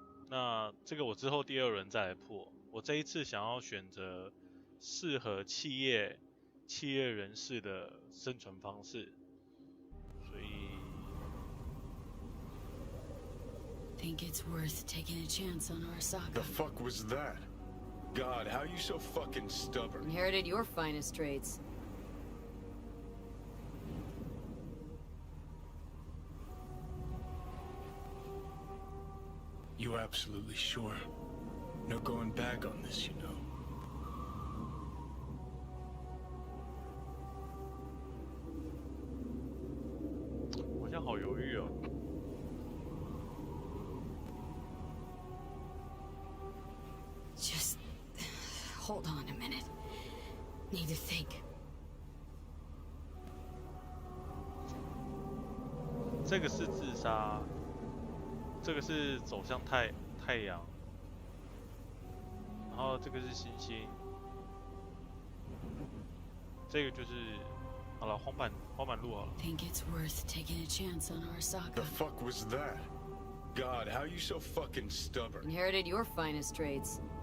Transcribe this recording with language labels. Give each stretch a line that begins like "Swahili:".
Chinese: 那这个我之后第2轮再来破。我这一次想要选择适合企业人士的生存方式，所以。
English: Think it's worth taking a chance on Arasaka. The fuck was that? God, how you so fucking stubborn? Inherited your finest traits. You absolutely sure? No going back on this, you know.
Chinese: I'm 好像好犹豫哦。
English: Just hold on a minute. Need to think.
Chinese: 这个是自杀，这个是走向太阳，然后这个是星星，这个就是好了，荒坂路好了。
English: Think it's worth taking a chance on Arasaka. The fuck was that? God, how you so fucking stubborn? Inherited your finest traits.